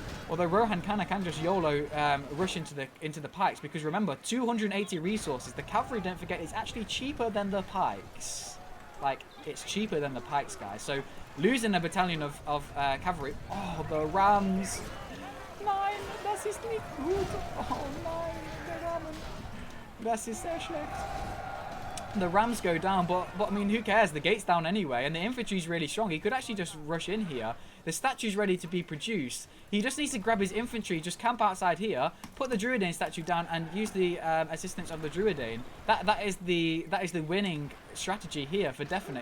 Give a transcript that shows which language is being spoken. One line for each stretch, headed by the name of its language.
English: Although Rohan can just YOLO rush into the pikes because remember, 280 resources. The cavalry, don't forget, is actually cheaper than the pikes. Like, it's cheaper than the pikes, guys. So losing a battalion of cavalry. Oh, the rams.
German: Nein, das ist nicht gut. Oh nein, der Rahmen. Das ist sehr schlecht.
English: The Rams go down, but I mean, who cares? The gate's down anyway, and the infantry's really strong. He could actually just rush in here. The statue's ready to be produced. He just needs to grab his infantry, just camp outside here, put the Druidane statue down, and use the assistance of the Druidane. That is the winning strategy here for definite.